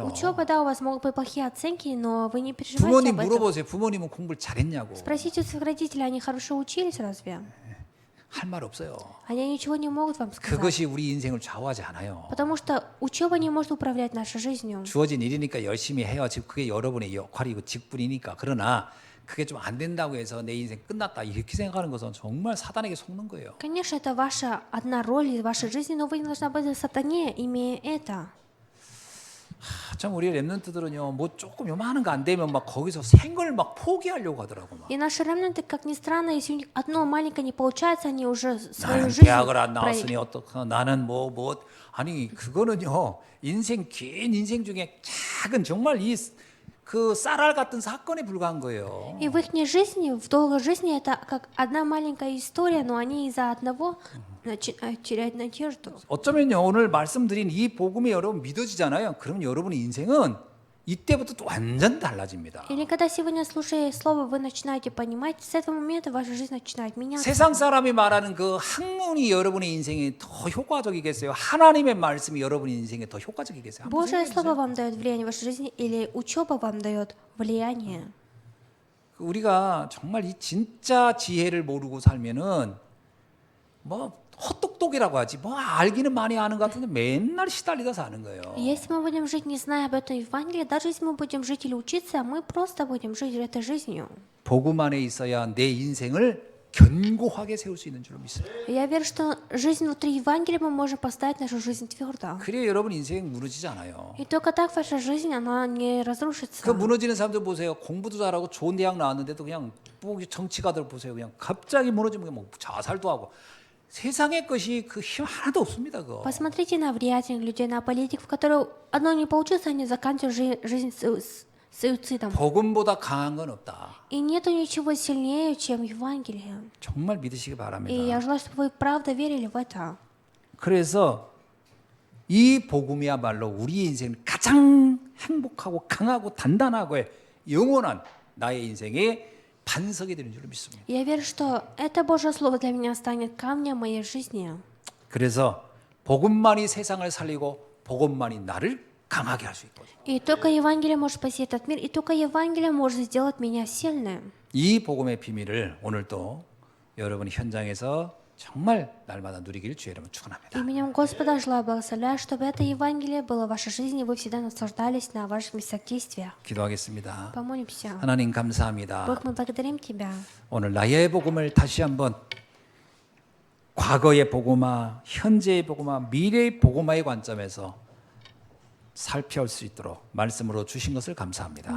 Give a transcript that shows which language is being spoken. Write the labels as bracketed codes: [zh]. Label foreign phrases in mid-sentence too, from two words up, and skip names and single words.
[ru] Учеба, да, у вас могут быть плохие оценки, но вы не переживайте [ko] 부모님 [ru] об этом. [ko] 물어보세요. 부모님은 공부를 잘했냐고. [ru] Спросите у своих родителей, они хорошо учились разве? [ko] 할 말 없어요. [ru] Они ничего не могут вам сказать. [ko] 그것이 우리 인생을 좌우하지 않아요. [ru] Потому что учеба не может управлять нашей жизнью. [ko] 주어진 일이니까 열심히 해요. 지금 그게 여러분의 역할이고 직분이니까. 그러나 그게 좀 안 된다고 해서 내 인생 끝났다 이렇게 생각하는 것은 정말 사단에게 속는 거예요. [ru] Конечно, это ваша одна роль в вашей жизни, но вы не должны быть сатане, имея это. [ko] 참 우리 랩런트들은요, 뭐 조금 요만한 거 안 되면 막 거기서 생을 막 포기하려고 하더라고 막. [ru] И наши ремнанты, как ни странно, если у них одно маленькое не получается, они уже свою [ko] 나는 [ru] жизнь [ko] 대학을 안 나왔으니 어떡하? 나는 뭐 아니 그거는요 인생 긴 인생 중에 작은 정말 그 쌀알 같은 사건에 불과한 거예요. [ru] И в их жизни, в долгой жизни, это как одна маленькая история, но они из-за одного теряют надежду. [ko] 어쩌면요 오늘 말씀드린 이 복음이 여러분 믿어지잖아요. 그럼 여러분의 인생은 이때부터 또 완전 달라집니다. [ru] Или когда сегодня, слушая слово, вы начинаете понимать, с этого момента ваша жизнь начинает меняться. [ko] 세상 사람이 말하는 그 학문이 여러분의 인생에 더 효과적이겠어요? 하나님의 말씀이 여러분의 인생에 더 효과적이겠어요? 한번 [ru] Божье [ko] 생각해 [ru] слово [ko] 보세요. [ru] вам дает влияние в вашей жизни, или учеба вам дает влияние? [ko] 우리가 정말 이 진짜 지혜를 모르고 살면은 뭐 헛똑똑이라고 하지 뭐 알기는 많이 아는 것 같은데 맨날 시달리다 사는 거예요. [ru] Если мы будем жить, не зная об этом Евангелии, даже если мы будем жить или учиться, мы просто будем жить этой жизнью. [ko] 복음 안에 있어야 내 인생을 견고하게 세울 수 있는 줄로 믿어요. [ru] Я верю, что жизнь внутри Евангелия мы можем поставить нашу жизнь твердо. [ko] 그래야 여러분 인생 무너지지 않아요. [ru] И только так ваша жизнь, она не разрушится. [ko] 그 무너지는 사람들 보세요. 공부도 잘하고 좋은 대학 나왔는데도 그냥 뭐 정치가들 보세요. 그냥 갑자기 무너지면 뭐 자살도 하고 세상의 것이 그 힘 하나도 없습니다. 그거. [ru] Посмотрите на влиятельных людей, на политиков, которые одно не получится, они заканчивают жизнь суицидом. [ko] 복음보다 강한 건 없다. [ru] И нету ничего сильнее, чем Евангелие. [ko] 정말 믿으시기 [ru] И [ko] 바랍니다. [ru] я желаю, чтобы вы правда верили в это. [ko] 그래서 이 복음이야말로 우리의 인생 가장 행복하고 강하고 단단하고 영원한 나의 인생의 반석이 되는 줄로 믿습니다. [ru] Я верю, что это Божье Слово для меня станет камнем моей жизни. [ko] 그래서 복음만이 세상을 살리고 복음만이 나를 강하게 할 수 있거든요. [ru] И только Евангелие может спасти этот мир, и только Евангелие может сделать меня сильным. [ko] 이 복음의 비밀을 오늘 또 여러분이 현장에서 정말 날마다 누리길 주의 이름으로 축원합니다. [ru] Именем Господа желаю благословлять, чтобы это Евангелие было в вашей жизни, вы всегда наслаждались на ваших местах действия. [ko] 기도하겠습니다. [ru] Помолимся. [ko] 하나님 감사합니다. [ru] Бог, мы благодарим Тебя. [ko] 오늘 나의 복음을 다시 한번 과거의 복음화, 현재의 복음화, 미래의 복음화의 관점에서 살펴볼 수 있도록 말씀으로 주신 것을 감사합니다.